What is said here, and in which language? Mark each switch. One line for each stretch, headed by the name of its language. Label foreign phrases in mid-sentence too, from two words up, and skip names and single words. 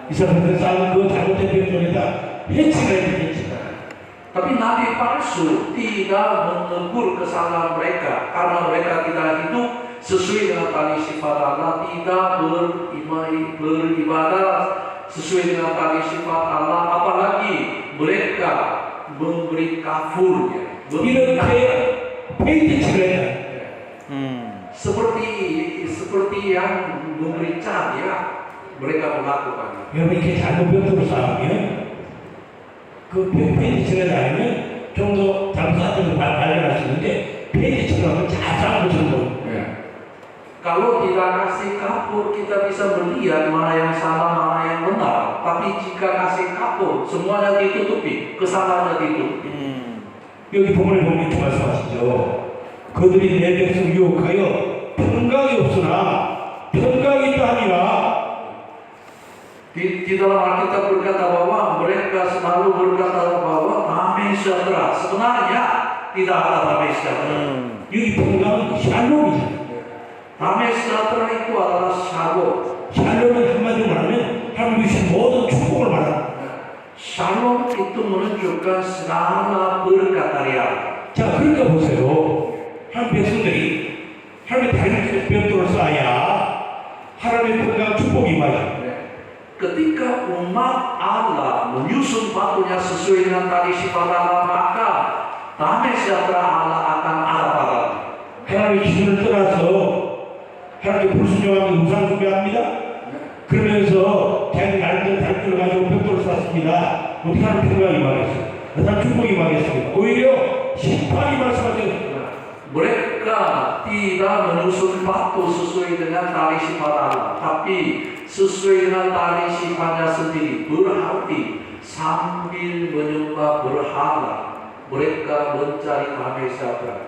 Korean: 이스라엘 백성들 쌓은 그 잘못된 백성에다 해치가 있는 해치가.
Indonesian: Tapi nabi palsu tidak menegur kesalahan mereka karena mereka tidak hidup sesuai dengan tali sifat Allah, tidak beribadah sesuai dengan tali sifat Allah, apalagi mereka memberi kafurnya.
Korean: 이렇게 페인트칠을 했다.
Indonesian: Seperti yang memberi cat, ya, mereka melakukan.
Korean: 여러분 이렇게 잘못 벽돌을 쌓으면 그 페인트칠을 하면 좀 더 잘못된 걸 발견할 수 있는데 페인트칠을 하면 잘 쌓은 것처럼
Indonesian: Kalau tidak kasih kapur, kita bisa melihat mana yang salah, mana yang benar. Tapi jika kasih kapur, semuanya ditutupi, kesalahannya ditutupi.
Korean: 여기 본문에 보면 이렇게 말씀하시죠. 그들이 내 백성 유혹하여 평강이 없으나 평강이 있다 하니라.
Indonesian: Di dalam Alkitab berkata bahwa mereka selalu berkata bahwa damai sejahtera. Sebenarnya tidak ada damai sejahtera.
Korean: 여기 평강은 샬롬이잖아요.
Indonesian: damai sejahtera itu adalah shalom.
Korean: 샬롬은 한마디로 말하면 하나님 주신 모든 축복을 말합니다.
Indonesian: Shalom itu menunjukkan segala berkat dari Allah.
Korean: 자, 그러니까 보세요. 하나님 백성들이 하나님의 다른 벽돌을 쌓아야 하나님의 평강 축복이 임하죠.
Indonesian: Ketika umat Allah menyusun batunya sesuai dengan tali sifat Allah, maka damai sejahtera Allah akan ada padanya.
Korean: 하나님의 기준을 떠나서 하나님의 불순종하면 우상 숭배합니다. 그러면서 자기 나름대로 다림줄을 가지고 벽돌을 쌓습니다. 어떻게 하는 평강이 임하겠어요? 어떤 축복이 임하겠습니까? 오히려 심판이 말씀하죠.
Indonesian: Mereka tidak menyusun batu sesuai dengan tali sifat Allah, tapi sesuai dengan tali sifatnya sendiri. Berarti sambil menyembah berhala, mereka mencari damai sejahtera.